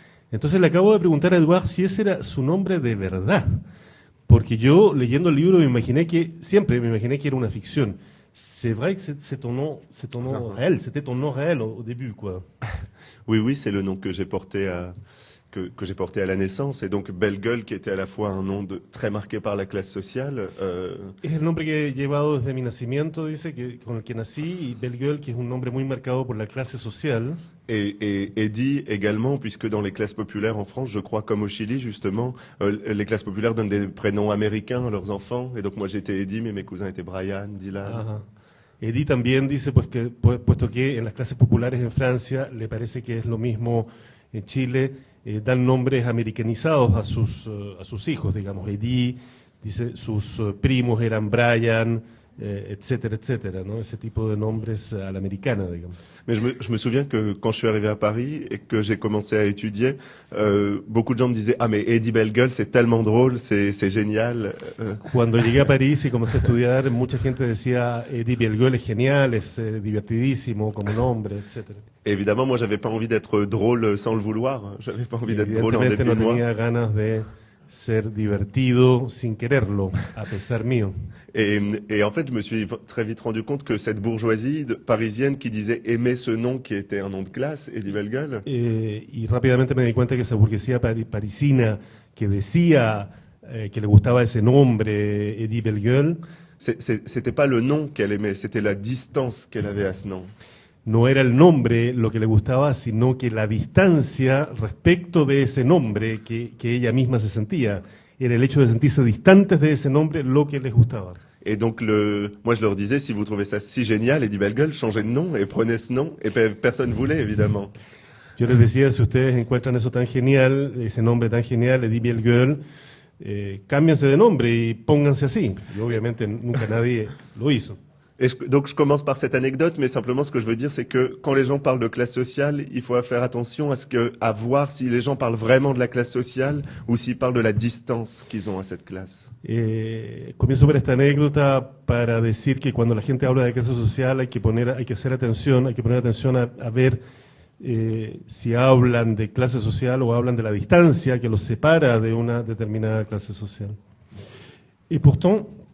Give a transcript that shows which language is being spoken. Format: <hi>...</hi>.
<es>Entonces le acabo de preguntar a Edouard si ese era su nombre de verdad, porque yo leyendo el libro siempre me imaginé que era una ficción.</es> <fr>C'est vrai que c'est ton nom réel, c'était ton nom réel au début, quoi. Oui, oui, c'est le nom que j'ai porté que j'ai porté à la naissance, et donc Bellegueule, qui était à la fois un nom très marqué par la classe sociale.</fr> <es>Es el nombre que he llevado desde mi nacimiento, dice, con el que nací, y Bellegueule, que es un nombre muy marcado por la clase social.</es> <fr>Et Eddy également, puisque dans les classes populaires en France, je crois comme au Chili justement, les classes populaires donnent des prénoms américains à leurs enfants, et donc moi j'étais Eddy, mais mes cousins étaient Brian, Dylan. Ajá.</fr> <es>Eddy también dice, puesto que en las clases populares en Francia le parece que es lo mismo en Chile, dan nombres americanizados a sus hijos, digamos. Eddy, dice, sus primos eran Brian, etcétera, etcétera, ¿no? Ese tipo de nombres a la americana, digamos.</es> <fr>Mais je me souviens que quand je suis arrivé à Paris et que j'ai commencé à étudier, beaucoup de gens me disaient « Ah, mais Eddy Bellegueule, c'est tellement drôle, c'est génial ».</fr> <es>Cuando llegué a París y comencé a estudiar, mucha gente decía Eddy Bellegueule es genial, es divertidísimo como nombre, etcétera.</es> <fr>Évidemment, moi, j'avais pas envie d'être drôle sans le vouloir. J'avais pas envie d'être drôle en dépit</fr> <es>no</es> <fr>de moi.</fr> <es>tenía ganas de ser divertido sin quererlo, a pesar mío.</es> <fr>Et en fait, je me suis très vite rendu compte que cette bourgeoisie parisienne qui disait aimer ce nom qui était un nom de classe, Eddy Bellegueule.</fr> <es>Y rápidamente me di cuenta que esa burguesía parisina que decía que le gustaba ese nombre, Eddy Bellegueule,</es> <fr>C'était pas le nom qu'elle aimait, c'était la distance qu'elle avait à ce nom.</fr> <es>No era el nombre lo que le gustaba, sino que la distancia respecto de ese nombre que ella misma se sentía. Era el hecho de sentirse distantes de ese nombre lo que les gustaba.</es> <fr>Et donc, moi, je leur disais, si vous trouvez ça si génial, Eddy Bellegueule, changez de nom et prenez ce nom. Et personne voulait, évidemment.</fr> <es>Yo les decía, si ustedes encuentran eso tan genial, ese nombre tan genial, Eddy Bellegueule, cámbiense de nombre y pónganse así. Y obviamente nunca nadie lo hizo.</es> <fr>Donc je commence par cette anecdote, mais simplement ce que je veux dire, c'est que quand les gens parlent de classe sociale, il faut faire attention à voir si les gens parlent vraiment de la classe sociale ou s'ils parlent de la distance qu'ils ont à cette classe.</fr> <es>Comienzo por esta anécdota para decir que cuando la gente habla de clase social hay que poner atención a ver si hablan de clase social o hablan de la distancia que los separa de una determinada clase social.</es> <fr>Y pourtant,</fr>